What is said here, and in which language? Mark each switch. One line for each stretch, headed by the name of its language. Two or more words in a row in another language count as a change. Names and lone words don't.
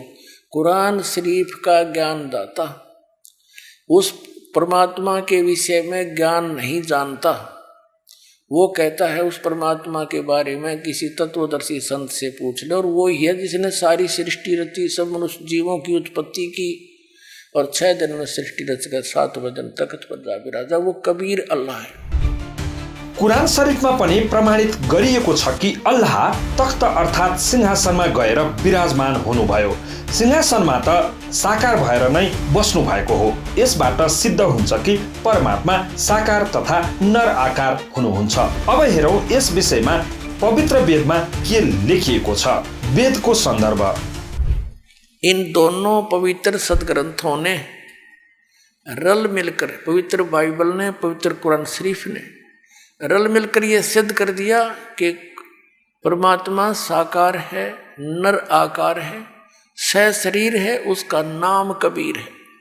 Hindi: कुरान शरीफ का ज्ञान दाता उस परमात्मा के विषय में ज्ञान नहीं जानता, वो कहता है उस परमात्मा के बारे में किसी तत्वदर्शी संत से पूछ ले। और वो ही है जिसने सारी सृष्टि रची, सब मनुष्य जीवों की उत्पत्ति की, और 6 दिन में सृष्टि रचकर 7वें दिन तख्त पर जा विराजा, वो कबीर अल्लाह है।
Nepali: कुरान शरीफमा पनि प्रमाणित गरिएको छ कि अल्लाह तख्त अर्थात् सिंहासनमा गएर विराजमान हुनुभयो। सिंहासनमा त साकार भएर नै बस्नु भएको हो। यसबाट सिद्ध हुन्छ कि परमात्मा साकार तथा नर आकार हुनुहुन्छ। अब हेरौँ यस विषयमा पवित्र वेदमा के लेखिएको छ। वेदको सन्दर्भ।
Hindi: इन दोनों पवित्र सदग्रंथों ने रल मिलकर, पवित्र बाइबल ने, पवित्र कुरान शरीफ ने रल मिलकर ये सिद्ध कर दिया कि परमात्मा साकार है, नर आकार है, सशरीर है, उसका नाम कबीर है।